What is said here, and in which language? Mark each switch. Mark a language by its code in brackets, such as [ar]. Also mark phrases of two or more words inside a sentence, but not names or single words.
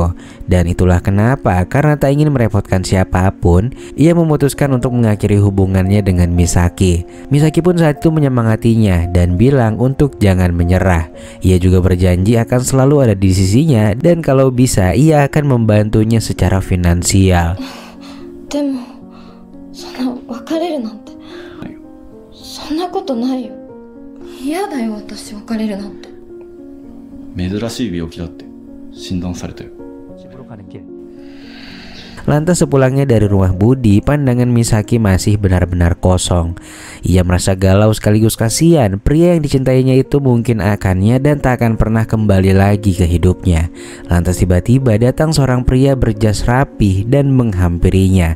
[id] Dan itulah kenapa, karena tak ingin merepotkan siapapun, ia memutuskan untuk mengakhiri hubungannya dengan Misaki. Misaki pun saat itu menyemangatinya dan bilang untuk jangan menyerah. Ia juga berjanji akan selalu ada di sisinya dan kalau bisa ia akan membantunya secara finansial. [ja] でもそんな別れるなんてそんなことないよ。嫌だよ私別れるなんて。珍しい病気だって診断されたよ。 [id] Lantas sepulangnya dari rumah Budi, pandangan Misaki masih benar-benar kosong. Ia merasa galau sekaligus kasihan. Pria yang dicintainya itu mungkin akannya dan tak akan pernah kembali lagi ke hidupnya. Lantas tiba-tiba datang seorang pria berjas rapih dan menghampirinya.